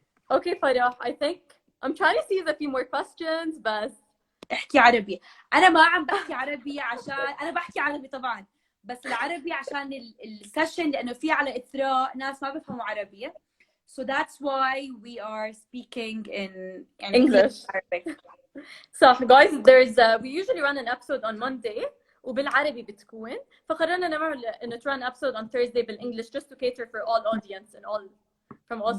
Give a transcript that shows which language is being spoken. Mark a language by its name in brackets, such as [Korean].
[English] Okay, Farrah, I think I'm trying to see if a few more questions, بس [Arabic] احكي عربي. أنا ما عم بحكي عربي عشان أنا بحكي عربي طبعا، بس العربي عشان السيشن لأنه في على إثراء ناس ما بفهموا عربي. [English] So that's why we are speaking in English. Arabic. So guys, we usually run an episode on Monday [Arabic] وبالعربي بتكون، فقررنا نعمل إنه [English] run episode on Thursday بالإنجلش just to cater for all audience and all from all